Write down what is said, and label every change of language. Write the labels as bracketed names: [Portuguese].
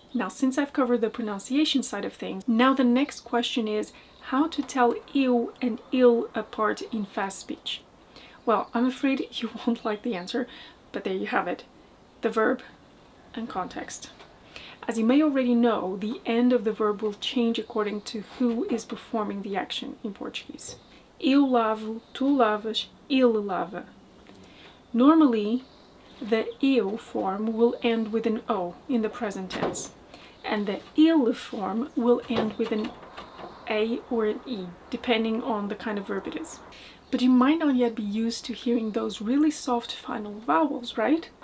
[English] Now, since I've covered the pronunciation side of things, now the next question is how to tell eu and il apart in fast speech. Well, I'm afraid you won't like the answer, but there you have it. The verb and context. As you may already know, the end of the verb will change according to who is performing the action in Portuguese. [Portuguese] Eu lavo, tu lavas, ele lava. [English] Normally, the eu form will end with an o in the present tense, and the il form will end with an a or an e, depending on the kind of verb it is. But you might not yet be used to hearing those really soft final vowels, right?